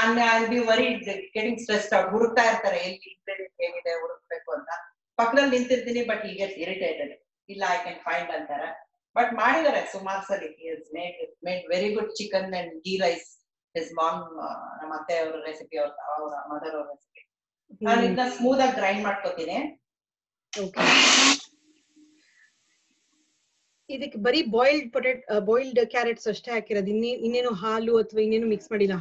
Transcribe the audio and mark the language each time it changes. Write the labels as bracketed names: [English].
[English] I'll be worried, getting stressed out. [Kannada] ಹುಡುಕ್ತಾ ಇರ್ತಾರೆ ಎಲ್ಲಿ ಇಂಗ್ರೀಡಿಯಂಟ್ ಹೇಗಿದೆ ಹುಡುಕ್ಬೇಕು ಅಂತ. ಪಕ್ಕದಲ್ಲಿ ನಿಂತಿರ್ತೀನಿ, ಬಟ್ [English] he gets irritated. [Kannada] ಇಲ್ಲ, [English] I can find [Kannada] ಅಂತಾರೆ. ಬಟ್ ಮಾಡಿದಾರೆ ಸುಮಾರು ಸರಿ. [English] He has made very good chicken and ghee rice. [Kannada] His mom, ನಮ್ಮ ಅತ್ತೆ ಅವರ ರೆಸಿಪಿ, ಅವರ ಮದರ್ ಅವರ ರೆಸಿಪಿ. ನಾನು ಇದನ್ನ ಸ್ಮೂತ್ ಆಗಿ ಗ್ರೈಂಡ್ ಮಾಡ್ಕೋತೀನಿ. ಇದಕ್ಕೆ ಬರೀ ಬಾಯ್ಲ್ಡ್ ಕ್ಯಾರೆಟ್ಸ್ ಅಷ್ಟೇ ಹಾಕಿರೋದು, ಇನ್ನೇನು ಹಾಲು ಅಥವಾ ಇನ್ನೇನು ಮಿಕ್ಸ್ ಮಾಡಿಲ್ಲ?